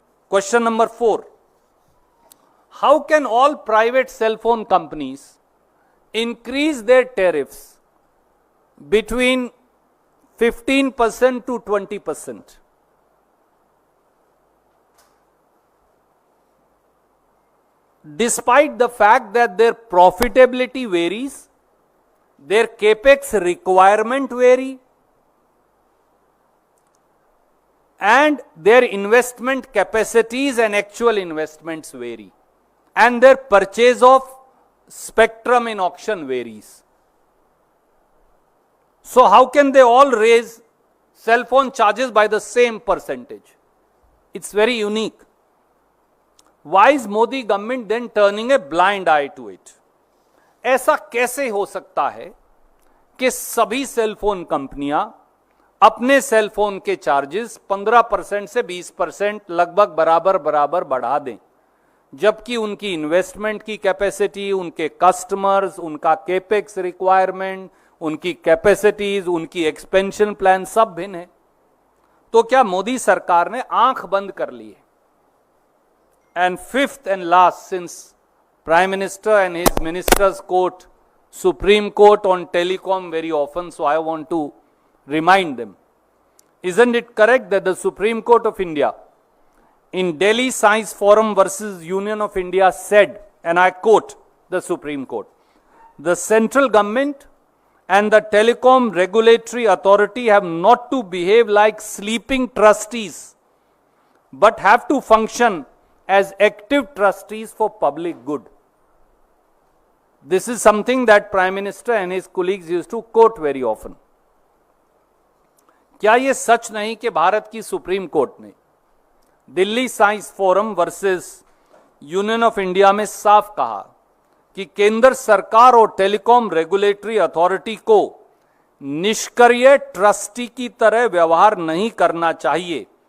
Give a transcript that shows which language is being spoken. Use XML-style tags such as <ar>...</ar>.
<en>Question number 4. How can all private cellphone companies increase their tariffs between 15% to 20%? Despite the fact that their profitability varies, their capex requirement vary, and their investment capacities and actual investments vary, and their purchase of spectrum in auction varies. So how can they all raise cell phone charges by the same percentage? It's very unique. Why is Modi government then turning a blind eye to it?</en> <hi>ऐसा कैसे हो सकता है कि सभी cell phone कंपनियां अपने cell phone के चार्जेस 15% से 20% लगभग बराबर बढ़ा दें, जबकि उनकी इन्वेस्टमेंट की कैपेसिटी, उनके कस्टमर्स, उनका केपेक्स रिक्वायरमेंट, उनकी कैपेसिटीज, उनकी एक्सपेंशन प्लान सब भिन्न है? तो क्या मोदी सरकार ने आंख बंद कर ली है?</hi> <en>And fifth and last, since prime minister and his ministers quote supreme court on telecom very often, so I want to remind them. Isn't it correct that the Supreme Court of India in Delhi Science Forum versus Union of India said, and I quote the Supreme Court, the central government and the telecom regulatory authority have not to behave like sleeping trustees, but have to function as active trustees for public good. This is something that Prime Minister and his colleagues used to quote very often.</en> <hi>क्या यह सच नहीं कि भारत की supreme court ने Delhi science forum versus union of India में साफ कहा कि केंद्र सरकार और टेलीकॉम रेगुलेटरी अथॉरिटी को निष्क्रिय ट्रस्टी की तरह व्यवहार नहीं करना चाहिए,</hi>